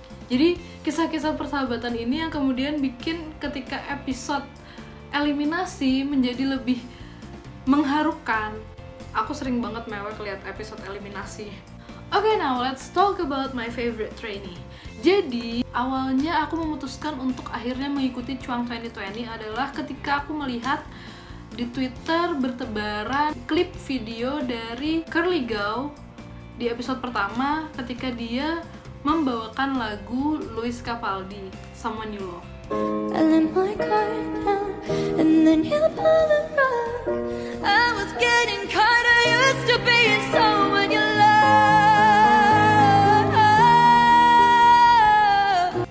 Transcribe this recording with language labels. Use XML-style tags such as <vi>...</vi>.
<id>Jadi kisah-kisah persahabatan ini yang kemudian bikin ketika episode eliminasi menjadi lebih mengharukan. Aku sering banget mewek lihat episode eliminasi.</id> <en>Okay, now let's talk about my favorite trainee.</en> <id>Jadi, awalnya aku memutuskan untuk akhirnya mengikuti Chuang 2020 adalah ketika aku melihat di Twitter bertebaran klip video dari Curly Gao di episode pertama ketika dia membawakan lagu Louis Capaldi, Someone You Love.</id> <en>I let my guard down, and then you pull the rug. I was getting caught, I used to be someone you love.</en>